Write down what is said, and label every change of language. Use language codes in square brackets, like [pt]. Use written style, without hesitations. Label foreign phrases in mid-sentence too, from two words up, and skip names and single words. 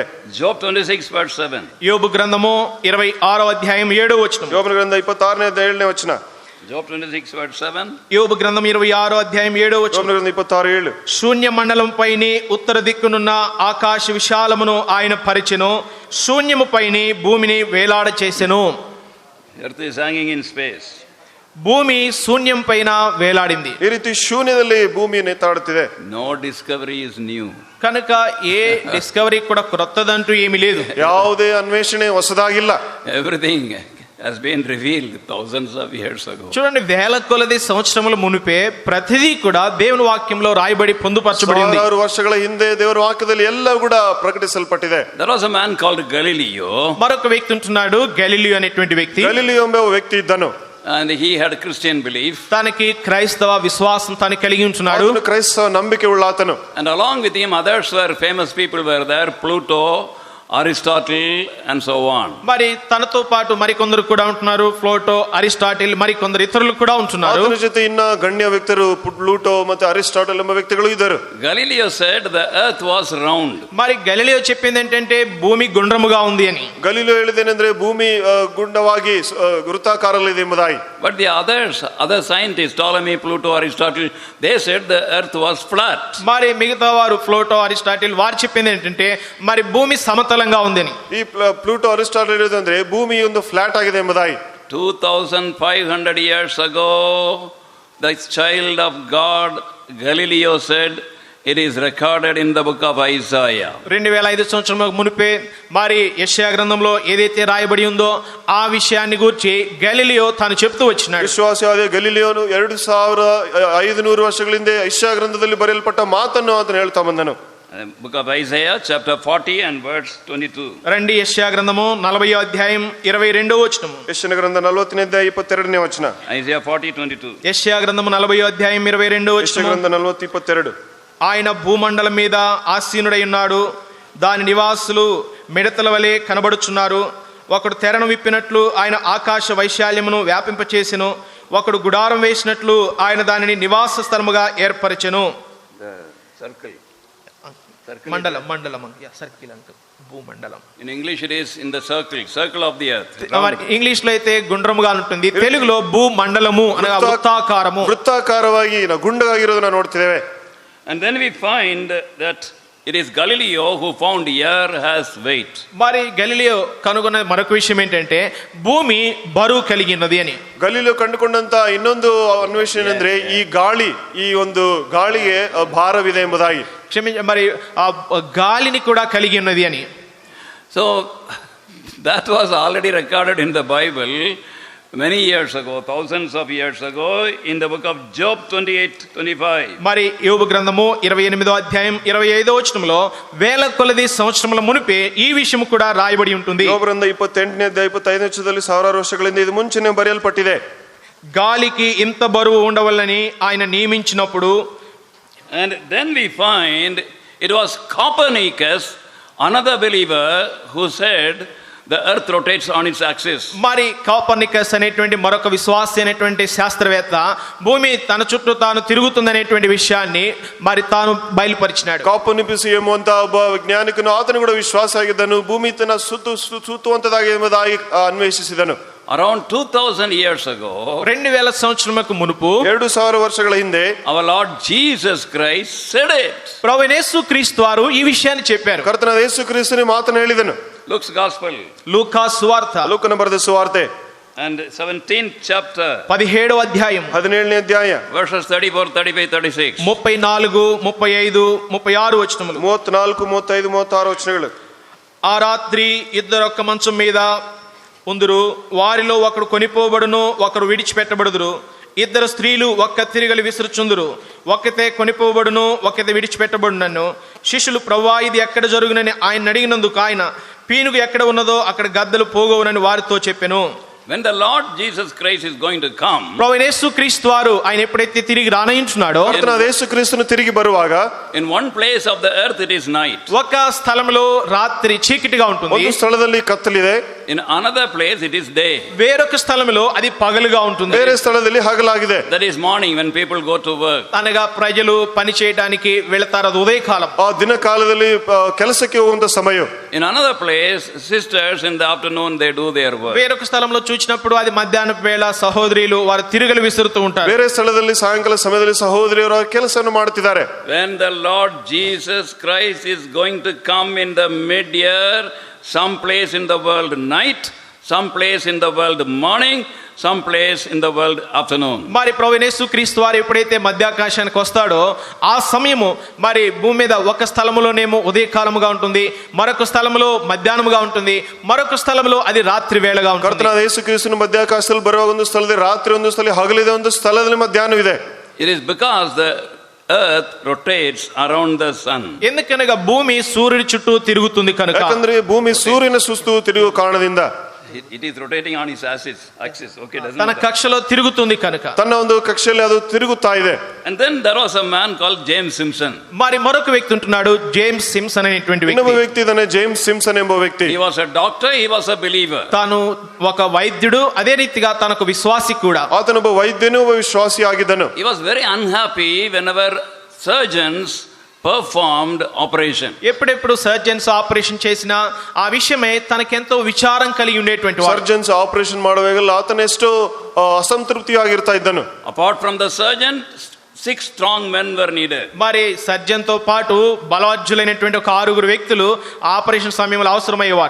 [en] Job 26 verse 7. [te] యోబు గ్రంథము 26వ అధ్యాయం 7వ వచనం. [kn] ಯೋಬನ ಗ್ರಂಥ 26ನೇ ಅಧ್ಯಾಯ 7ನೇ ವಚನ. [en] Job 26 verse 7. [te] యోబు గ్రంథం 26వ అధ్యాయం 7వ వచనం. [kn] ಯೋಬನ ಗ್ರಂಥ 26:7. [te] శూన్య మండలం పైని ఉత్తర దిక్కునున్న ఆకాశ విశాలమును ఆయన పరిచెను, శూన్యము పైని భూమిని వేలాడ చేసెను. [en] Earth is hanging in space. [te] భూమి శూన్యం పైన వేలాడింది. [kn] ಈ ರೀತಿ ಶೂನ್ಯದಲ್ಲಿ ಭೂಮಿ ನೇತಾಡುತ್ತಿದೆ. [en] No discovery is new. [te] కనుక ఏ డిస్కవరీ కూడా క్రొత్తదంటూ ఏమీ లేదు. [kn] ಯಾವುದೇ ಅನ್ವೇಷಣೆ ಹೊಸದಾಗಿಲ್ಲ. [en] Everything has been revealed thousands of years ago. [te] చూడండి, వేల కొలది సంవత్సరముల మునిపే ప్రతిదీ కూడా దేవుని వాక్యంలో రాయబడి పొందుపరచబడింది. [kn] 1000 ವರ್ಷಗಳ ಹಿಂದೆ ದೇವರ ವಾಕ್ಯದಲ್ಲಿ ಎಲ್ಲ ಕೂಡ ಪ್ರಕಟಿಸಲ್ಪಟ್ಟಿದೆ. [en] There was a man called Galileo. [te] మరొక వ్యక్తి ఉంటున్నాడు, గెలీలియో అనేటువంటి వ్యక్తి. [kn] గలిలియో ಎಂಬ ವ್ಯಕ್ತಿ ಇದ್ದನು. [en] And he had Christian belief. [te] తనకి క్రైస్తవ విశ్వాసం తాను కలిగి ఉంటున్నాడు. [kn] ಅವನು ಕ್ರೈಸ್ತವ ನಂಬಿಕೆ ಉಳ್ಳಾತನು. [en] And along with him others were famous people were there, Pluto Aristotle, and so on. [te] మరి తనతో పాటు మరికొందరు కూడా ఉంటున్నారు, ప్లూటో, అరిస్టాటిల్, మరికొందరు ఇతరులు కూడా ఉంటున్నారు. [kn] ಆತನ ಜೊತೆ ಇನ್ನ ಗಣ್ಯ ವ್ಯಕ್ತರು ಪ್ಲೂಟೋ ಮತ್ತೆ ಅರಿಸ್ಟಾಟಲ್ ಎಂಬ ವ್ಯಕ್ತಿಗಳು ಇದ್ದರು. [en] Galileo said the earth was round. [te] మరి గెలీలియో చెప్పింది ఏంటంటే భూమి గుండ్రముగా ఉంది అని. [kn] ಗಲೀಲಿಯೋ ಹೇಳಿದೇನೆಂದ್ರೆ ಭೂಮಿ ಗುಂಡವಾಗಿ ವೃತ್ತಾಕಾರದಲ್ಲಿದೆ ಎಂಬುದಾಗಿ. [en] But the other scientists, Ptolemy, Pluto, Aristotle, they said the earth was flat. [te] మరి మిగతా వారు ప్లూటో, అరిస్టాటిల్ వారు చెప్పింది ఏంటంటే మరి భూమి సమతలంగా ఉంది అని. [kn] ಈ ಪ್ಲೂಟೋ ಅರಿಸ್ಟಾಟಲ್ ಹೇಳಿದಂದ್ರೆ ಭೂಮಿ ಒಂದು ಫ್ಲಾಟ್ ಆಗಿದೆ ಎಂಬುದಾಗಿ. [en] 2500 years ago, the child of God, Galileo said, it is recorded in the book of Isaiah. [te] 2500 సంవత్సరాల మునిపే మరి యెషయా గ్రంథంలో ఏదైతే రాయబడి ఉందో ఆ విషయాన్ని గురించి గెలీలియో తాను చెప్తూ వచ్చినాడు. [kn] ವಿಶ್ವಾಸಿಯಾದ ಗಲೀಲಿಯೋನು 2500 ವರ್ಷಗಳ ಹಿಂದೆ ಯೆಶಾಯ ಗ್ರಂಥದಲ್ಲಿ ಬರೆಯಲ್ಪಟ್ಟ ಮಾತನ್ನು ಆತನು ಹೇಳ್ತಾ ಬಂದನು. [en] Book of Isaiah, chapter 40 and verse 22. [te] రండి యెషయా గ్రంథము 40వ అధ్యాయం 22వ వచనము. [kn] ಯೆಶಾಯ ಗ್ರಂಥ 40ನೇ ಅಧ್ಯಾಯ 22ನೇ ವಚನ. [en] Isaiah 40:22. [te] యెషయా గ్రంథము 40వ అధ్యాయం 22వ [kn] ಯೆಶಾಯ [te] వచనము. [kn] ಗ್ರಂಥ 40:22. [te] ఆయన భూమండలం మీద ఆసీనుడై ఉన్నాడు, దాని నివాసులు మిడతల వలె కనబడుచున్నారు. ఒకడు తెరను విప్పినట్లు ఆయన ఆకాశ వైశాల్యమును వ్యాపింపచేసెను, ఒకడు గుడారం వేసినట్లు ఆయన దానిని నివాస స్థలముగా ఏర్పరచెను. [en] Circle. [te] మండలం సర్కిల్ అంటారు, భూమండలం. [en] In English it is in the circle of the earth. [te] ఇంగ్లీష్ లో అయితే గుండ్రముగా ఉంటుంది, తెలుగులో భూమండలము అనగా వృత్తాకారము. [kn] ವೃತ್ತಾಕಾರವಾಗಿ ಗುಂಡಗಾಗಿರೋದನ್ನ ನೋಡ್ತಿದ್ದೇವೆ. [en] And then we find that it is Galileo who found air has weight. [te] మరి గెలీలియో కనుగొన్న మరొక విషయం ఏంటంటే భూమి బరువు కలిగినది అని. [kn] ಗಲೀಲಿಯೋ ಕಂಡುಕೊಂಡಂತ ಇನ್ನೊಂದು ಅನ್ವೇಷಣೆ ಅಂದ್ರೆ ಈ ಗಾಳಿ, ಈ ಒಂದು ಗಾಳಿಗೆ ಭಾರವಿದೆ ಎಂಬುದಾಗಿ. [te] మరి ఆ గాలిని కూడా కలిగి ఉన్నది అని. [en] So that was already recorded in the Bible many years ago, thousands of years ago, in the book of Job 28:25. [te] మరి యోబు గ్రంథము 28వ అధ్యాయం 25వ వచనంలో వేల కొలది సంవత్సరముల మునిపే ఈ విషయం కూడా రాయబడి ఉంటుంది. [kn] యోబు గ్రంథ 28ನೇ ಅಧ್ಯಾಯ 25ನೇ ವಚನದಲ್ಲಿ ಸಾವಿರಾರು ವರ್ಷಗಳಿಂದ ಇದು ಮುಂಚೆನೇ ಬರೆಯಲ್ಪಟ್ಟಿದೆ. [te] గాలికి ఇంత బరువు ఉండవల్లని ఆయన నియమించినప్పుడు. [en] And then we find it was Copernicus, another believer, who said the earth rotates on its axis. [te] మరి కోపర్నికస్ అనేటువంటి మరొక విశ్వాసి అయినటువంటి శాస్త్రవేత్త భూమి తన చుట్టూ తాను తిరుగుతుందనేటువంటి విషయాన్ని మరి తాను బయలుపరిచినాడు. [kn] ಕಾಪರ್ನಿಕಸ್ ಎಂಬುವಂತ ಒಬ್ಬ ವೈಜ್ಞಾನಿಕನು, ಆತನು ಕೂಡ ವಿಶ್ವಾಸ ಆಗಿದ್ದನು, ಭೂಮಿ ತನ್ನ ಸುತ್ತುವಂತದಾಗಿ ಎಂಬುದಾಗಿ ಅನ್ವೇಷಿಸಿದನು. [en] Around 2000 years ago, [te] 2000 సంవత్సరములకు మునుపు [kn] 2000 ವರ್ಷಗಳ ಹಿಂದೆ [en] our Lord Jesus Christ said it. [te] ప్రభువైన యేసుక్రీస్తు వారు ఈ విషయాన్ని చెప్పారు. [kn] ಕರ್ತನಾದ ಯೇಸು ಕ್ರಿಸ್ತನು ಮಾತನ್ನು ಹೇಳಿದನು. [en] Luke's Gospel, [te] లూకా సువార్త [kn] ಲೂಕನ ಬರೆದ ಸುವಾರ್ತೆ [en] and 17th chapter, [te] 17వ అధ్యాయం [kn] 17ನೇ ಅಧ್ಯಾಯ [en] verses 34, 35, 36. [te] 34, 35, 36 వచనములు. [kn] 34, 35, 36 వచనಗಳು. [te] ఆ రాత్రి ఇద్దరు ఒక్క మంచం మీద ఉందురు, వారిలో ఒకడు కొనిపోబడును, ఒకరు విడిచిపెట్టబడుదురు. ఇద్దరు స్త్రీలు ఒక్క తిరిగలి విసురుచుందురు, ఒక్కతే కొనిపోబడును, ఒక్కతే విడిచిపెట్టబడునన్ను. శిష్యులు ప్రభువా ఇది ఎక్కడ జరుగునని ఆయన అడిగినందుకు ఆయన పీనుగు ఎక్కడ ఉన్నదో అక్కడ గద్దలు పోగవునని వారితో చెప్పెను. [en] When the Lord Jesus Christ is going to come, [te] ప్రభువైన యేసుక్రీస్తు వారు ఆయన ఎప్పుడైతే తిరిగి రానయించున్నాడో, [kn] ಕರ್ತನಾದ ಯೇಸು ಕ್ರಿಸ್ತನು ತಿರುಗಿ ಬರುವಾಗ [en] in one place of the earth it is night, [te] ఒక స్థలంలో రాత్రి చీకటిగా ఉంటుంది, [kn] ಒಂದು ಸ್ಥಳದಲ್ಲಿ ಕತ್ತಲಿದೆ, [en] in another place it is day, [te] వేరొక స్థలంలో అది పగలుగా ఉంటుంది, [kn] ಬೇರೆ ಸ್ಥಳದಲ್ಲಿ ಹಗಲಾಗಿದೆ. [en] that is morning when people go to work. [te] అనగా ప్రజలు పని చేయడానికి వెళతారు, అది ఉదయకాలం. [kn] ಆ ದಿನ ಕಾಲದಲ್ಲಿ ಕೆಲಸಕ್ಕೆ ಹೋಗುವಂತ ಸಮಯ. [en] In another place sisters in the afternoon they do their work. [te] వేరొక స్థలంలో చూసినప్పుడు అది మధ్యాహ్నం వేళ సహోదరులు వారు తిరుగులు విసురుతూ ఉంటారు. [kn] ಬೇರೆ ಸ್ಥಳದಲ್ಲಿ ಸಾಯಂಕಾಲ ಸಮಯದಲ್ಲಿ ಸಹೋದರಿಯರು ಕೆಲಸವನ್ನು ಮಾಡುತ್ತಿದ್ದಾರೆ. [en] When the Lord Jesus Christ is going to come in the mid-year, some place in the world night, some place in the world morning, some place in the world afternoon. [te] మరి ప్రభువైన యేసుక్రీస్తు వారు ఎప్పుడైతే మధ్యాకాశానికి వస్తాడో ఆ సమయము మరి భూమి మీద ఒక స్థలములోనేమో ఉదయకాలముగా ఉంటుంది, మరొక స్థలములో మధ్యాహ్నముగా ఉంటుంది, మరొక స్థలంలో అది రాత్రి వేళగా ఉంటుంది. [kn] ಕರ್ತನಾದ ಯೇಸು ಕ್ರಿಸ್ತನು ಮಧ್ಯಾಕಾಶದಲ್ಲಿ ಬರುವಾಗ ಒಂದು ಸ್ಥಳದಲ್ಲಿ ರಾತ್ರಿ, ಒಂದು ಸ್ಥಳದಲ್ಲಿ ಹಗಲಿದೆ, ಒಂದು ಸ್ಥಳದಲ್ಲಿ ಮಧ್ಯಾಹ್ನವಿದೆ. [en] It is because the earth rotates around the sun. [te] ఎందుకనగా భూమి సూర్యుడి చుట్టూ తిరుగుతుంది కనుక. [kn] ಯಾಕಂದ್ರೆ ಭೂಮಿ ಸೂರ್ಯನ ಸುತ್ತು ತಿರುಗುವ ಕಾರಣದಿಂದ. [en] It is rotating on its axis. Okay, doesn't [te] తన [en] matter. [te] కక్షలో తిరుగుతుంది కనుక. [kn] ತನ್ನ ಒಂದು ಕಕ್ಷೆಯಲ್ಲಿ ಅದು ತಿರುಗುತ್ತಾ ಇದೆ. [en] And then there was a man called James Simpson. [te] మరి మరొక వ్యక్తి ఉంటున్నాడు, జేమ్స్ సిమ్సన్ అనేటువంటి [kn] ಇನ್ನೊಬ್ಬ [te] వ్యక్తి. [kn] ವ್ಯಕ್ತಿ ಇದ್ದಾನೆ, ಜೇಮ್ಸ್ ಸಿಂಪ್ಸನ್ ಎಂಬ ವ್ಯಕ್ತಿ. [en] He was a doctor, he was a believer. [te] తాను ఒక వైద్యుడు, అదే రీతిగా తనకు విశ్వాసి కూడా. [kn] ಆತನೊಬ್ಬ ವೈದ್ಯನು, ಒಬ್ಬ ವಿಶ್ವಾಸಿ ಆಗಿದ್ದನು. [en] He was very unhappy whenever surgeons performed operation. [te] ఎప్పుడెప్పుడు [en] surgeons operation [te] చేసినా ఆ విషయమే తనకెంతో విచారం కలిగి ఉండేటువంటి వాడు. [en] surgeons operation [kn] ಮಾಡುವಾಗೆಲ್ಲ ಆತನೆಷ್ಟು ಅಸಂತೃಪ್ತಿಯಾಗಿರ್ತಾ ಇದ್ದನು. [en] Apart from the surgeon, 6 strong men were needed. [te] మరి సర్జన్ తో పాటు బలవజ్జులైనటువంటి ఒక 6 వ్యక్తులు ఆపరేషన్ సమయంలో అవసరమయ్యేవారు.